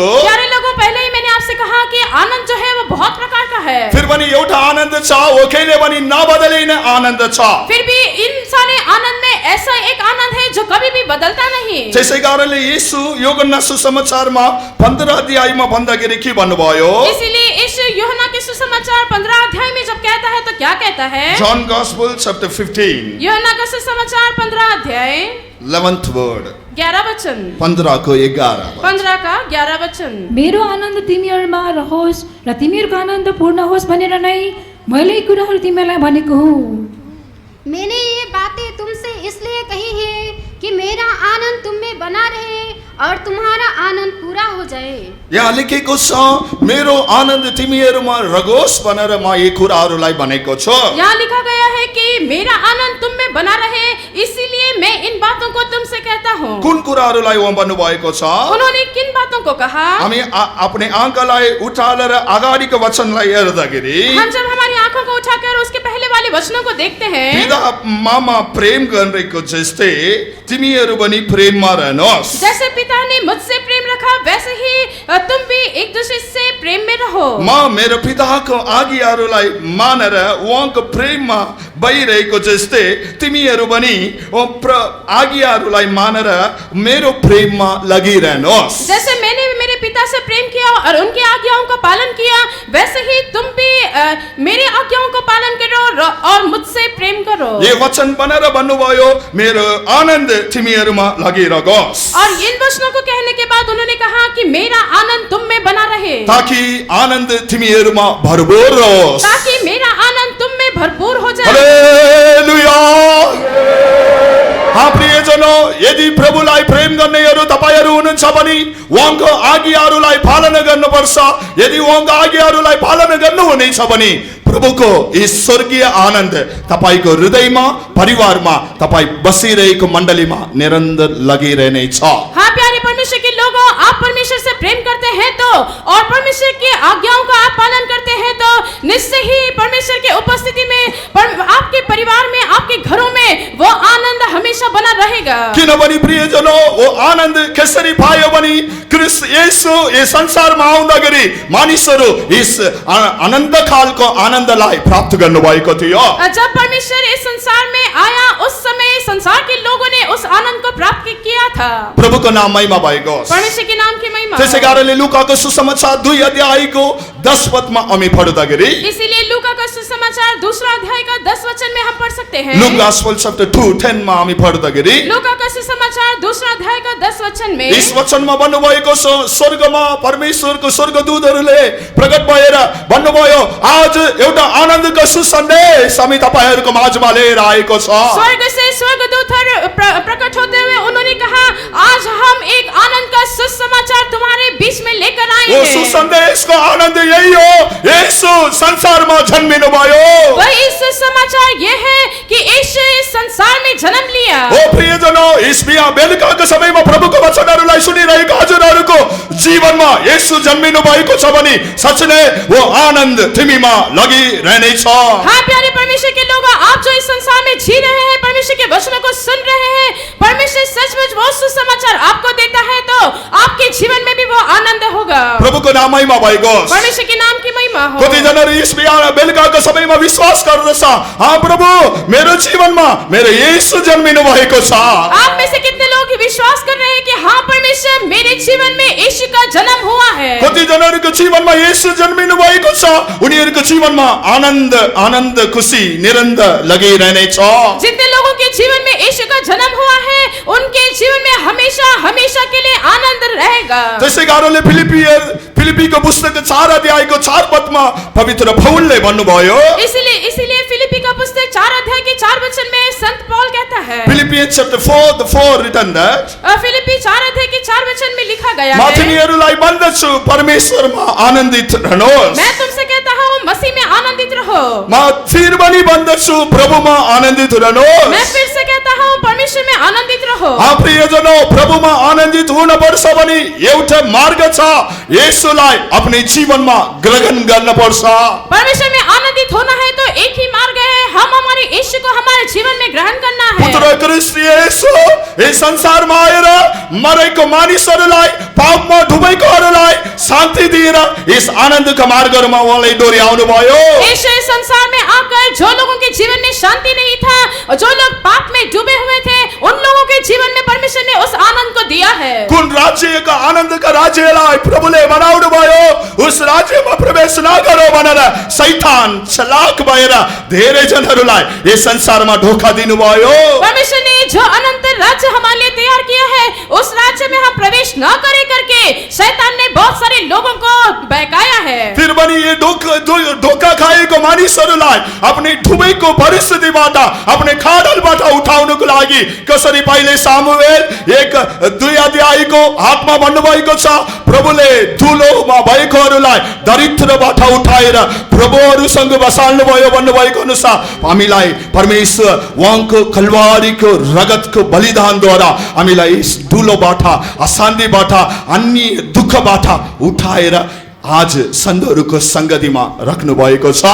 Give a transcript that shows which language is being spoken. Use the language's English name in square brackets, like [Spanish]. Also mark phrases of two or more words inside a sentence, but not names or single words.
[Hindi] प्यारे लोगों, पहले ही मैंने आपसे कहा कि आनंद जो है वो बहुत प्रकार का है। [Nepali] फिर पनि एउटा आनन्द छ, वो कहिले पनि नबदलिने आनन्द छ। [Hindi] फिर भी इन सारे आनंद में ऐसा एक आनंद है जो कभी भी बदलता नहीं। [Nepali] त्यसै कारणले येशू यूहन्ना सुसमाचारमा 15 अध्यायमा भन्दाखेरि के भन्नुभयो? [Hindi] इसीलिए इस यूहन्ना के सुसमाचार 15 अध्याय में जब कहता है तो क्या कहता है? [English] John Gospel chapter 15 [Hindi] यूहन्ना का सुसमाचार 15 अध्याय [English] 11th word [Hindi] 11 वचन [Nepali] 15 को 11 [Hindi] 15 का 11 वचन। [Nepali] मेरो आनन्द तिमीहरूमा रहोस् र तिमीहरूको आनन्द पूर्ण होस् भनेर नै मैले यी कुराहरू तिमीलाई भनेको हुँ। [Hindi] मैंने ये बातें तुमसे इसलिए कही है कि मेरा आनंद तुम में बना रहे और तुम्हारा आनंद पूरा हो जाए। [Nepali] यहाँ लेखेको छ मेरो आनन्द तिमीहरूमा रहोस् भनेर म यी कुराहरूलाई भनेको छु। [Hindi] यहाँ लिखा गया है कि मेरा आनंद तुम में बना रहे, इसीलिए मैं इन बातों को तुमसे कहता हूँ। [Nepali] कुन कुराहरूलाई उहाँ भन्नुभएको छ? [Hindi] उन्होंने किन बातों को कहा? [Nepali] हामी अपने आँखालाई उठालेर अगाडिको वचनलाई हेर्दाखेरि [Hindi] हम जब हमारी आंखों को उठाकर उसके पहले वाले वचनों को देखते हैं, [Nepali] पिता मामा प्रेम गरेको जस्तै तिमीहरू पनि प्रेममा रहनुहोस्। [Hindi] जैसे पिता ने मुझसे प्रेम रखा वैसे ही तुम भी एक दूसरे से प्रेम में रहो। [Nepali] म मेरो पिताको आज्ञाहरूलाई मानेर उहाँको प्रेममा भइरहेको जस्तै तिमीहरू पनि आज्ञाहरूलाई मानेर मेरो प्रेममा लागिरहनुहोस्। [Hindi] जैसे मैंने मेरे पिता से प्रेम किया और उनकी आज्ञाओं का पालन किया, वैसे ही तुम भी मेरे आज्ञाओं को पालन करो और मुझसे प्रेम करो। [Nepali] ये वचन बनेर भन्नुभयो मेरो आनन्द तिमीहरूमा लागिरहोस्। [Hindi] और इन वचनों को कहने के बाद उन्होंने कहा कि मेरा आनंद तुम में बना रहे, [Nepali] ताकि आनन्द तिमीहरूमा भरपूर रहोस्, [Hindi] ताकि मेरा आनंद तुम में भरपूर हो जाए। हालेलुया। हाँ प्रियजनों, [Nepali] यदि प्रभुलाई प्रेम गर्नेहरू तपाईहरु हुनुहुन्छ भने उहाँको आज्ञाहरूलाई पालन गर्नुपर्छ। यदि उहाँको आज्ञाहरूलाई पालन गर्नुहुनेछ भने प्रभुको यी स्वर्गीय आनन्द तपाईको हृदयमा परिवारमा तपाई बसिरहेको मण्डलीमा निरन्तर लगिरहने छ। [Hindi] हाँ प्यारे परमेश्वर के लोगों, आप परमेश्वर से प्रेम करते हैं तो और परमेश्वर की आज्ञाओं का आप पालन करते हैं तो निश्चय ही परमेश्वर के उपस्थिति में आपके परिवार में, आपके घरों में वो आनंद हमेशा बना रहेगा। [Nepali] किनभने प्रियजनों, वो आनन्द कसरी पायो भने ख्रीष्ट येशू यस संसारमा आउँदाखेरि मानिसहरू यस अनन्त कालको आनन्दलाई प्राप्त गर्नुभएको थियो। [Hindi] जब परमेश्वर इस संसार में आया उस समय संसार के लोगों ने उस आनंद को प्राप्त किया था। [Nepali] प्रभुको नाम महिमा भएको होस्। [Hindi] परमेश्वर के नाम की महिमा। [Nepali] त्यसै कारणले लुकाको सुसमाचार 2 अध्यायको 10 पदमा हामी पढ्दाखेरि, [Hindi] इसीलिए लूका का सुसमाचार 2 अध्याय का 10 वचन में हम पढ़ सकते हैं। [Nepali] लुक [English] gospel chapter [Nepali] 2:10 मा हामी पढ्दाखेरि [Hindi] लूका का सुसमाचार 2 अध्याय का 10 वचन में [Nepali] यस वचनमा भन्नुभएको छ, स्वर्गमा परमेश्वरको स्वर्गदूतहरूले प्रकट भएर भन्नुभयो, आज एउटा आनन्दको सुसन्देश हामी तपाईहरुको माझमा लिएर आएको छ। [Hindi] स्वर्ग से स्वर्गदूत प्रकट होते हुए उन्होंने कहा, आज हम एक आनंद का सुसमाचार तुम्हारे बीच में लेकर आए वो हैं। [Nepali] सुसन्देशको आनन्द यही हो, येशू संसारमा जन्मिनु भयो। [Hindi] वही सुसमाचार ये है कि यीशु इस संसार में जन्म लिया। [Nepali] ओ प्रियजनों, यस बिहान बेलुकाको समयमा प्रभुको वचनहरूलाई सुनिरहेको हजुरहरूको जीवनमा येशू जन्मिनु भएको छ भने सच नै वो आनन्द तिमीमा लगिरहनेछ। [Hindi] हाँ प्यारे परमेश्वर के लोग, आप जो इस संसार में जी रहे हैं, परमेश्वर के वचनों को सुन रहे हैं, परमेश्वर सचमुच वो सुसमाचार आपको देता है तो आपके जीवन में भी वो आनंद होगा। [Nepali] प्रभुको नाम महिमा भएको होस्। [Hindi] परमेश्वर के नाम की महिमा हो। [Nepali] कतिजनाले यस बिहान बेलुकाको समयमा विश्वास गर्दछ, हाँ प्रभु मेरो जीवनमा मेरो येशू जन्मिनु भएको छ। [Hindi] आप में से कितने लोग विश्वास कर रहे हैं कि हाँ परमेश्वर मेरे जीवन में यीशु का जन्म हुआ है। [Nepali] कतिजनाको जीवनमा येशू जन्मिनु भएको छ, उनीहरूको जीवनमा आनन्द आनन्द खुशी निरन्तर लगिरहनेछ। [Hindi] जितने लोगों के जीवन में यीशु का जन्म हुआ है उनके जीवन में हमेशा हमेशा के लिए आनंद रहेगा। [Nepali] त्यसै कारणले फिलिपीको पुस्तक 4 अध्यायको 4 पदमा पवित्र पौलले भन्नुभयो, [Hindi] इसीलिए फिलिपी का पुस्तक 4 अध्याय के 4 वचन में संत पौल कहता है, [English] Philippians chapter 4 written that, [Hindi] फिलिपी 4 अध्याय के 4 वचन में लिखा गया [Nepali] म [Hindi] है, [Nepali] तिमीहरूलाई भन्दछु परमेश्वरमा आनन्दित रहनुहोस्। [Hindi] मैं तुमसे कहता हूँ मसीह में आनंदित रहो। [Nepali] म फिर पनि भन्दछु प्रभुमा आनन्दित रहनुहोस्। [Hindi] मैं फिर से कहता हूँ परमेश्वर में आनंदित रहो। [Nepali] प्रियजनों, प्रभुमा आनन्दित हुनुपर्छ भने एउटा मार्ग छ, येशूलाई आफ्नो जीवनमा ग्रहण गर्नुपर्छ। [Hindi] परमेश्वर में आनंदित होना है तो एक ही मार्ग है, हम हमारे यीशु को हमारे जीवन में ग्रहण करना है। [Nepali] पुत्र ख्रीष्ट येशू यस संसारमा आएर मरेको मानिसहरूलाई, पापमा डुबेकोहरूलाई शान्ति दिएर यस आनन्दका मार्गहरूमा उहाँले डोर्याउनु भयो। [Hindi] यीशु इस संसार में आकर जो लोगों के जीवन में शान्ति नहीं था और जो लोग पाप में डूबे हुए थे, उन लोगों के जीवन में परमेश्वर ने उस आनंद को दिया है। [Nepali] कुन राज्यका आनन्दका राज्यलाई प्रभुले बनाउनु भयो, उस राज्यमा प्रवेश नगरो भनेर शैतान चलाक भएर धेरै जनहरूलाई यस संसारमा धोखा दिनुभयो। [Hindi] परमेश्वर ने जो अनंत राज्य हमारे लिए तैयार किया है, उस राज्य में हम प्रवेश न करे करके शैतान ने बहुत सारे लोगों को बहकाया है। [Nepali] फिर पनि यो धोका खाएको मानिसहरूलाई आफ्नो डुबेको परिस्थितिबाट, आफ्नो खाडलबाट उठाउनको लागि कसरी पहिले सामुएल 1-2 अध्यायको 8 मा भन्नुभएको छ, प्रभुले धुलोमा भएकोहरूलाई दरिद्रबाट उठाएर प्रभुहरूसँग बसाल्नु भयो भन्नुभएको अनुसार हामीलाई परमेश्वर उहाँको कल्वारीको रगतको बलिदानद्वारा हामीलाई यस धुलोबाट, अशान्तिबाट, अन्य दुःखबाट उठाएर आज सन्तहरूको संगतिमा राख्नु भएको छ।